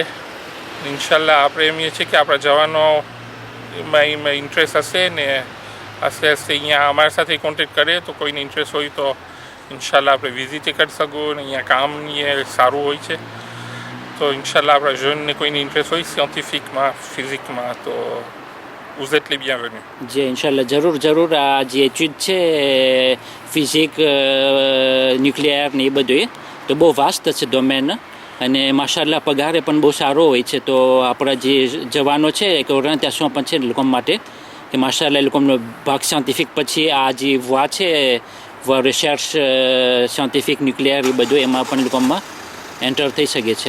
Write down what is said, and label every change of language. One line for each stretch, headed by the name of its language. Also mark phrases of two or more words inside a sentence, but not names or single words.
Gujarati: ઇન્શાલ્લાહ આપણે એમ છીએ કે આપણા જવાનો એમાં ઇન્ટરેસ્ટ હશે ને આસ્તે આસ્તે અહીંયા અમારી સાથે કોન્ટેક્ટ કરે તો કોઈને ઇન્ટરેસ્ટ હોય તો ઇન્શાલ્લાહ આપણે વિઝિટ કરી શકું ને અહીંયા કામ સારું હોય છે. તો ઇન્શાલ્લાહ આપણા જનને કોઈને ઇન્ટરેસ્ટ હોય સાયન્ટિફિકમાં, ફિઝિકમાં તો
French: vous êtes les bienvenus.
Gujarati: જી ઇન્શાલ્લાહ જરૂર. આ જે ચીજ છે ફિઝિક, ન્યુક્લિયર ને એ બધું તો બહુ વાસ્ટ છે ડોમેન અને માશાલ્લાહ પગારે પણ બહુ સારો હોય છે. તો આપણા જે જવાનો છે કે ઓરિએન્ટેશન પણ છે એ લોકો માટે કે માશાલ્લાહ એ લોકોનો ભાગ સાયન્ટિફિક પછી આ જે વા છે
English: research scientific nuclear
Gujarati: એ બધું એમાં પણ લોકોમાં એન્ટર થઈ શકે છે